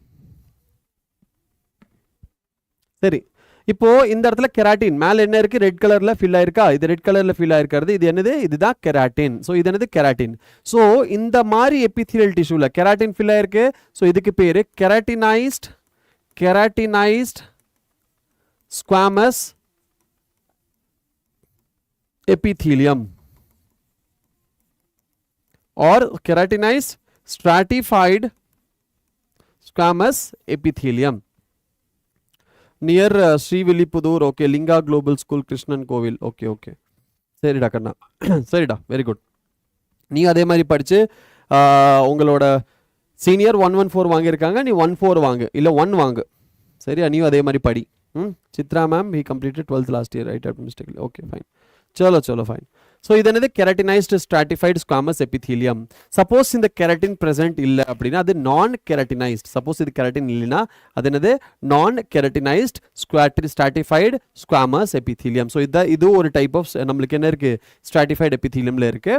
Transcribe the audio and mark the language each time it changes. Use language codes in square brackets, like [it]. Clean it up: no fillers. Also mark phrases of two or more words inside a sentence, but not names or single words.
[ta] சரி, இப்போ இந்த இடத்துல கெராட்டின் மேல என்ன இருக்கு? [en] red color [ta] ஃபில் ஆயிருக்கா? இது [en] red color [ta] ஃபில் ஆயிருக்கிறது இது என்னது? இதுதான் கெராட்டின். ஸோ இது என்னது? கெராட்டின். ஸோ இந்த மாதிரி [en] epithelial tissue [ta] கெராட்டின் ஃபில் ஆயிருக்கு. [en] ஸோ [ta] இதுக்கு பேரு [en] keratinized squamous epithelium or keratinized stratified squamous epithelium near Srivillipudur. Okay, Linga Global School, Krishnan Kovil. Okay, okay. [ta] சரிடா கண்ணா, சரிடா, [en] very good. [ta] நீ அதே மாதிரி படிச்சு உங்களோட சீனியர் 114 வாங்கியிருக்காங்க, நீ 14 வாங்கு, இல்லை 1 வாங்கு. சரியா? நீயும் அதே மாதிரி படி. சித்ரா மேம், [en] he completed 12th last year, right? Mistakenly. Okay, fine. [hi] चलो चलो फाइन. [ta] ஸோ இது என்னது? [en] keratinized stratified squamous epithelium. [ta] சப்போஸ் இந்த [en] keratin present [ta] இல்லை அப்படின்னா அது [en] non keratinized. [ta] சப்போஸ் இது கெரட்டின் இல்லைன்னா அது என்னது? [en] non keratinized stratified squamous epithelium. [ta] ஸோ இது ஒரு [en] type of [ta] நம்மளுக்கு என்ன இருக்குது? [en] stratified epithelium [ta] இருக்குது.